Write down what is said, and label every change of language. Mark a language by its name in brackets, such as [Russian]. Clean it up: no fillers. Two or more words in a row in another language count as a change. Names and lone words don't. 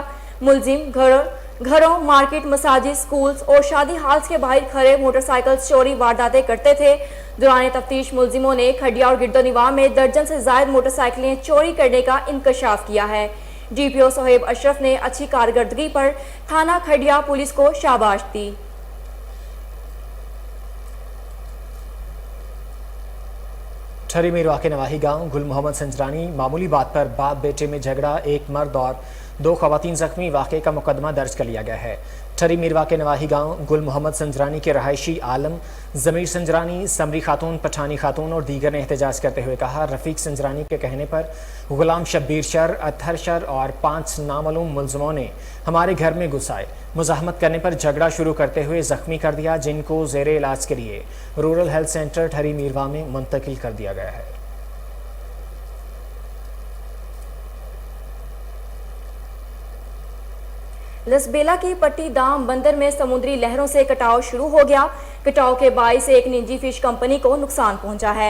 [Urdu] ملزم گھروں، مارکیٹ، مساجد، اسکولز اور شادی ہالز کے باہر کھڑے موٹرسائیکل چوری وارداتیں کرتے تھے. دوران تفتیش ملزموں نے کھڈیا اور گردونواح میں درجن سے زائد موٹرسائیکلیں چوری کرنے کا انکشاف کیا ہے. ڈی پی او سہیب اشرف نے اچھی کارکردگی پر تھانہ کھڈیا پولیس کو شاباش دی. ٹھری میروا کے نواحی گاؤں گل محمد سنجرانی معمولی بات پر باپ بیٹے میں جھگڑا، ایک مرد اور 2 خواتین زخمی، واقعے کا مقدمہ درج کر لیا گیا ہے. ٹھری میروا کے نواحی گاؤں گل محمد سنجرانی کے رہائشی عالم، ضمیر سنجرانی، سمری خاتون، پٹھانی خاتون اور دیگر نے احتجاج کرتے ہوئے کہا، رفیق سنجرانی کے کہنے پر غلام شبیر شر، اطہر شر اور 5 نامعلوم ملزموں نے ہمارے گھر میں گھس آئے. مزاحمت کرنے پر جھگڑا شروع کرتے ہوئے زخمی کر دیا، جن کو زیر علاج کے لیے [English] Rural Health Center [Urdu] ٹھری میروا میں منتقل کر دیا گیا ہے. لسبیلہ کی پٹی دام بندر میں سمندری لہروں سے کٹاؤ شروع ہو گیا. کٹاؤ کے باعث ایک نجی فش کمپنی کو نقصان پہنچا ہے.